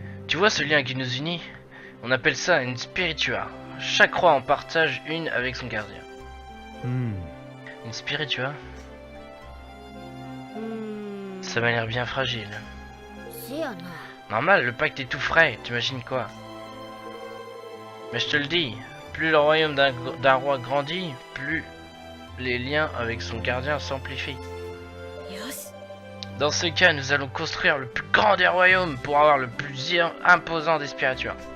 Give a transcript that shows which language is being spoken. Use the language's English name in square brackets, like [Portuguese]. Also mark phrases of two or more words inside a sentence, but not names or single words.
[French] Tu vois ce lien qui nous unit? On appelle ça une spiritua. Chaque roi en partage une avec son gardien. [Japanese] うん [French] Une spiritua? うーん Ça m'a l'air bien fragile. [Japanese] せやな [French] Normal, le pacte est tout frais, t'imagines quoi? Mais je te le dis, plus le royaume d'un roi grandit, plus les liens avec son gardien s'amplifient. [Japanese] よし [French] Dans ce cas, nous allons construire le plus grand des royaumes pour avoir le plus imposant des spirituels.